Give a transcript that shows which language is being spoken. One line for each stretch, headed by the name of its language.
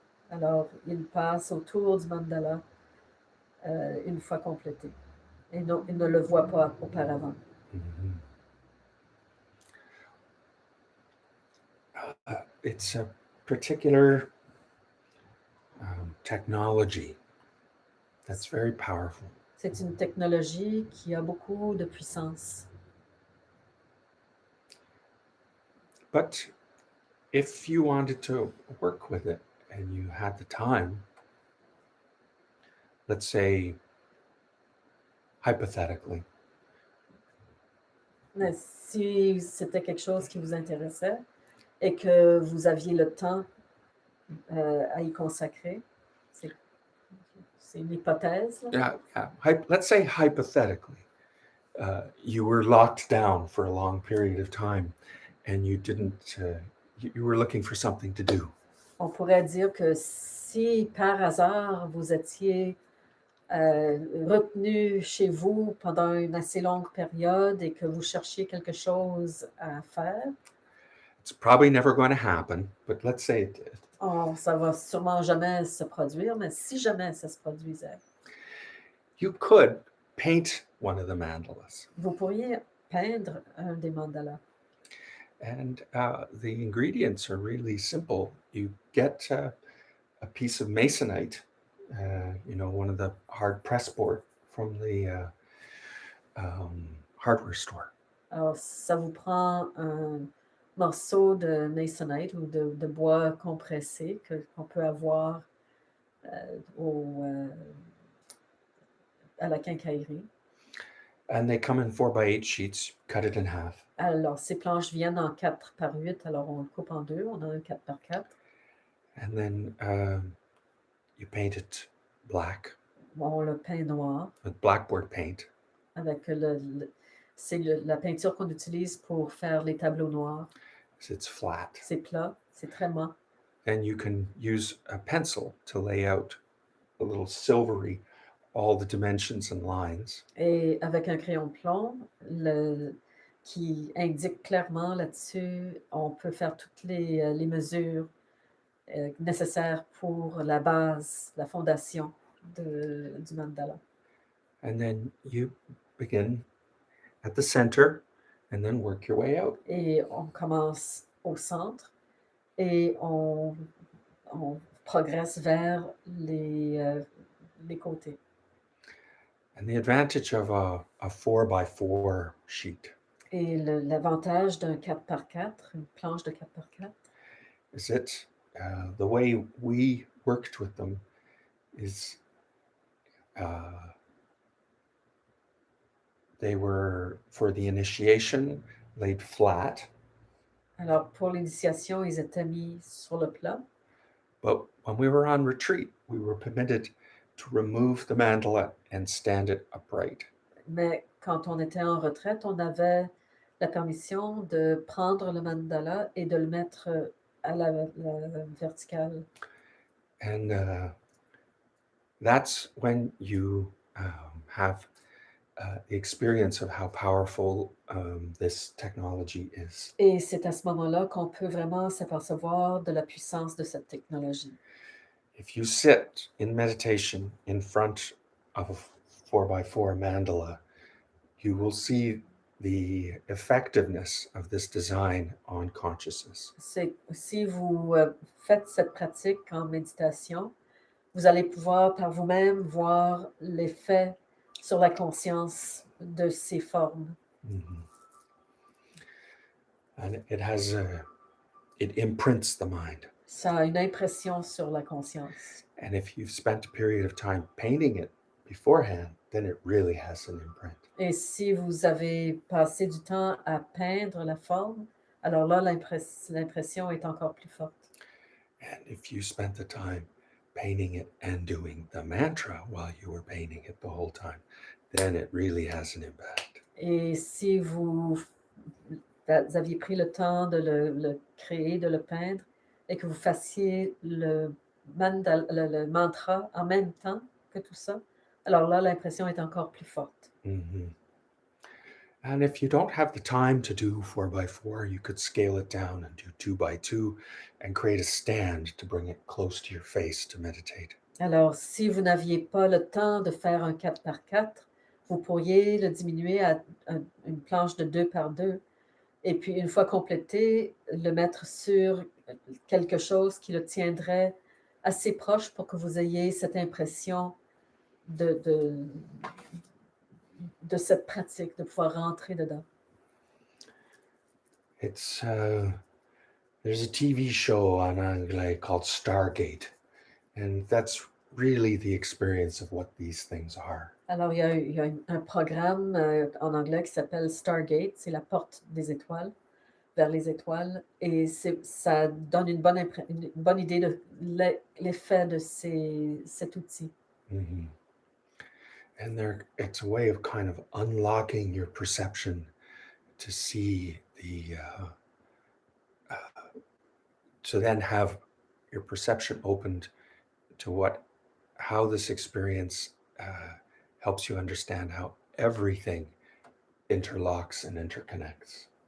French: Alors, il passe autour du mandala une fois complété. Et non, il ne le voit pas auparavant. Mhm.
English: It's a particular technology that's very powerful.
French: C'est une technologie qui a beaucoup de puissance.
English: But if you wanted to work with it and you had the time, let's say hypothetically,
French: Mais si c'était quelque chose qui vous intéressait et que vous aviez le temps à y consacrer, c'est une hypothèse, là.
English: let's say hypothetically, you were locked down for a long period of time and you didn't, you were looking for something to do.
French: On pourrait dire que si par hasard vous étiez retenu chez vous pendant une assez longue période et que vous cherchiez quelque chose à faire,
English: It's probably never going to happen, but let's say it did.
French: ça va sûrement jamais se produire, mais si jamais ça se produisait,
English: You could paint one of the mandalas.
French: vous pourriez peindre un des mandalas.
English: And the ingredients are really simple. You get a piece of masonite, one of the hard press board from the hardware store.
French: Alors, ça vous prend un morceau de masonite ou de bois compressé qu'on peut avoir à la quincaillerie.
English: And they come in 4x8 sheets, cut it in half.
French: Alors, ces planches viennent en 4 par 8, alors on le coupe en deux, on a un 4 par 4.
English: And then you paint it black.
French: On le peint noir
English: with blackboard paint.
French: avec c'est la peinture qu'on utilise pour faire les tableaux noirs.
English: It's flat.
French: C'est plat, c'est très mat.
English: And you can use a pencil to lay out a little silvery all the dimensions and lines.
French: Et avec un crayon plomb qui indique clairement là-dessus, on peut faire toutes les mesures nécessaires pour la base, la fondation du mandala.
English: And then you begin at the center and then work your way out.
French: Et on commence au centre et on progresse vers les côtés.
English: And the advantage of a 4x4 sheet
French: Et l'avantage d'un 4 par 4, une planche de 4 par 4,
English: is that the way we worked with them is They were, for the initiation, laid flat,
French: Alors, pour l'initiation, ils étaient mis sur le plat.
English: but when we were on retreat, we were permitted to remove the mandala and stand it upright.
French: Mais quand on était en retraite, on avait la permission de prendre le mandala et de le mettre à la verticale.
English: And that's when you have the experience of how powerful this technology is.
French: Et c'est à ce moment-là qu'on peut vraiment s'apercevoir de la puissance de cette technologie.
English: If you sit in meditation in front of a 4x4 mandala, you will see the effectiveness of this design on consciousness.
French: C'est si vous faites cette pratique en méditation, vous allez pouvoir par vous-même voir l'effet sur la conscience de ces formes. Mhm.
English: And it imprints the mind.
French: Ça a une impression sur la conscience.
English: And if you've spent a period of time painting it beforehand, then it really has an imprint.
French: Et si vous avez passé du temps à peindre la forme, alors là, l'impression est encore plus forte.
English: And if you spent the time painting it and doing the mantra while you were painting it the whole time, then it really has an impact.
French: Et si vous aviez pris le temps de le créer, de le peindre, et que vous fassiez le mantra en même temps que tout ça, alors là, l'impression est encore plus forte. Mhm.
English: And if you don't have the time to do 4x4, you could scale it down and do 2x2 and create a stand to bring it close to your face to meditate.
French: Alors, si vous n'aviez pas le temps de faire un 4 par 4, vous pourriez le diminuer à une planche de 2 par 2 et puis une fois complété, le mettre sur quelque chose qui le tiendrait assez proche pour que vous ayez cette impression de cette pratique, de pouvoir rentrer dedans.
English: It's there's a TV show on Anglais called Stargate, and that's really the experience of what these things are.
French: Alors, il y a un programme en anglais qui s'appelle Stargate, c'est la porte des étoiles, vers les étoiles, et ça donne une bonne idée de l'effet de cet outil. Mhm.
English: And it's a way of kind of unlocking your perception to see to then have your perception opened to how this experience helps you understand how everything interlocks and interconnects.